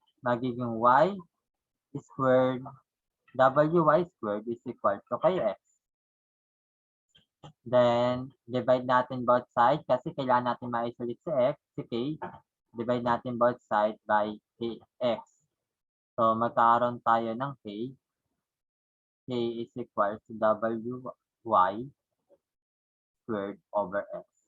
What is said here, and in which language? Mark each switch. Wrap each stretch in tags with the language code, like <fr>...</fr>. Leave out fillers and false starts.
<tl>Magiging</tl> <en>y squared, wy squared is equal to kx. Then, divide</en> <tl>natin</tl> <en>both sides</en> <tl>kasi kailangan natin ma-isolate si x, si k.</tl> <en>Divide</en> <tl>natin</tl> <en>both sides by kx.</en> <tl>So, magkakaroon tayo ng k.</tl> <en>K is equal to wy squared over x.</en>